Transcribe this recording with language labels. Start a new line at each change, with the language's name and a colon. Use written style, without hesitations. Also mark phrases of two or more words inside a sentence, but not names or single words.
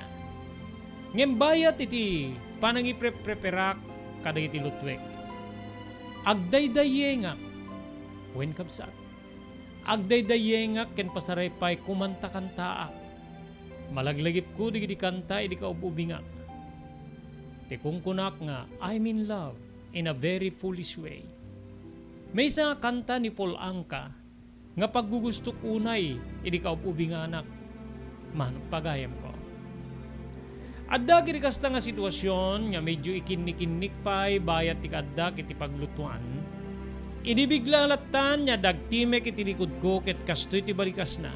Iloko: Ngembayat iti panang ipreperak kadagiti lutwek. Agdaydayengak wen kabsat. Agdaydayengak ken pasaraypay kumanta-kantaak. Malaglagip ko di kanta di kaububingak. Tikungkunak nga
English: I'm in love in a very foolish way.
Iloko: May isa nga kanta ni Paul Anka nga paggugustok unay idi kaububinganak. Man pagayam ko. Adda kiti kasta nga sitwasyon nga medyo ikinnik-kinnik pay bayat ti kadda kiti paglutuan. Inibigla latan niya dagtimek iti likod ko ket kastoy ti balikas na.